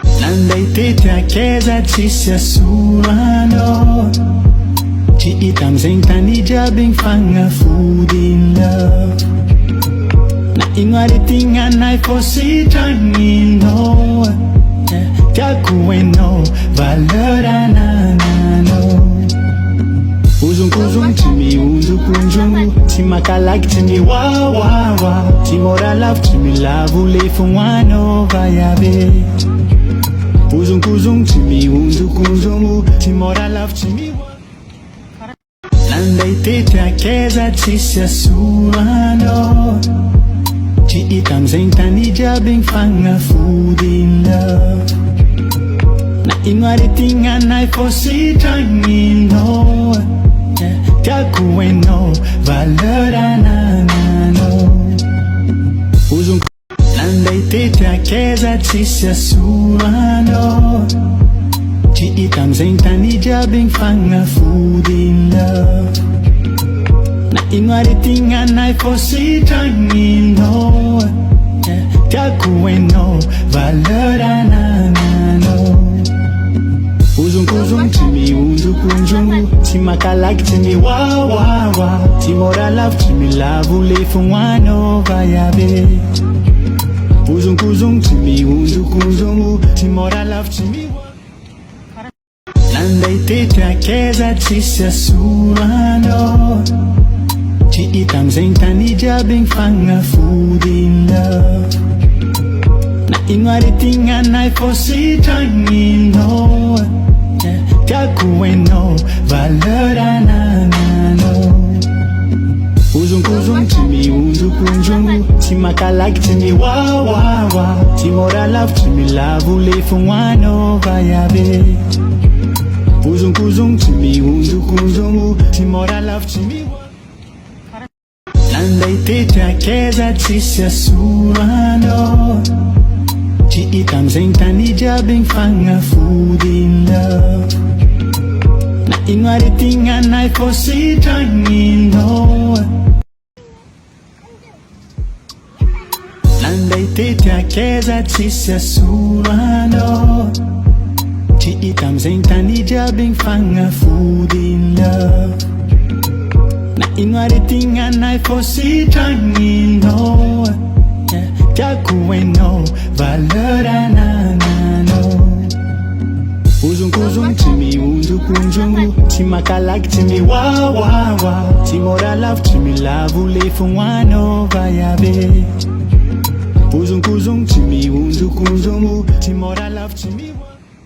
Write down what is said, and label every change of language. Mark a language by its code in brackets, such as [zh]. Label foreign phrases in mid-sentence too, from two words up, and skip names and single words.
[mg] Nanday tety akeza tsisy asorano Tsy hita amizay tany jiaby mifagnafody [en] in love [mg] Na ino aretigna anay fô sitranino Tiako hainao valeur anananao Ozonkozongo tsy mihonjokonjongo Tsy makalaky tsy miwawawa Tsy mora lavo tsy milavo le fognoanao vayabe Ozonkozongo tsy mihonjokonjongo Tsy mora lavo tsy miwawawa Nanday tety akeza tsisy asorano Tsy hita amizay tany jiaby mifagnafody [en] in love [mg] Na ino aretigna anay fô sitranino Tiako hainao valeur anananao Nanday tety akeza tsisy asorano Tsy hita amizay tany jiaby mifagnafody [en] in love [mg] Na ino aretigna anay fô sitranino Tiako hainao valeur anananao Ozonkozongo tsy mihonjokonjongo Tsy makalaky tsy miwawawa Tsy mora lavo tsy milavo le fognoanao vayabe Ozonkozongo tsy mihonjokonjongo Tsy mora lavo tsy miwawawa Nanday tety akeza tsisy asorano Tsy hita amizay tany jiaby mifagnafody [en] in love [mg] Na ino aretigna anay fô sitranino Tiako hainao valeur anananao Ozonkozongo tsy mihonjokonjongo Tsy makalaky tsy miwawawa Tsy mora lavo tsy milavo le fognoanao vayabe Ozonkozongo tsy mihonjokonjongo Tsy mora lavo tsy miwawawa Nanday tety akeza tsisy asorano Tsy hita amizay tany jiaby mifagnafody [en] in love [mg] Na ino aretigna anay fô sitranino Nanday tety akeza tsisy asorano Tsy hita amizay tany jiaby mifagnafody [en] in love [mg] Na ino aretigna anay fô sitranino Tiako hainao valeur anananao Ozonkozongo tsy mihonjokonjongo Tsy makalaky tsy miwawawa Tsy mora lavo tsy milavo le fognoanao vayabe Ozonkozongo tsy mihonjokonjongo Tsy mora lavo tsy miwawawa